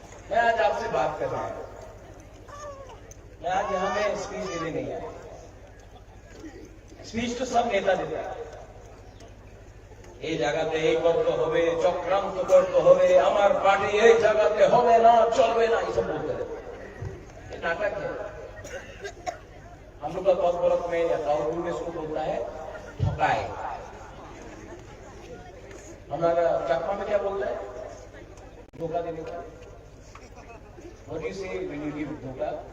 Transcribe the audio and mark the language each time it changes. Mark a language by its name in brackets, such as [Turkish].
[Hindi] मैं आज आपसे बात कर रहा हूं, मैं आज यहां में स्पीच देने नहीं आया। स्पीच तो सब नेता देता है, [Bangla] এই জায়গাতে এই করতে হবে, চক্রান্ত করতে হবে, আমার পার্টি এই জায়গাতে হবে না, চলবে না, এইসব বলতে হবে। [Hindi] ये नाटक है। हम लोग का कॉर्पोरेट में या काउंसिल में इसको बोलता है ठकाए। हमारा चकमा में क्या बोलता है? धोखा देने का। [English] What do you say when you give धोखा?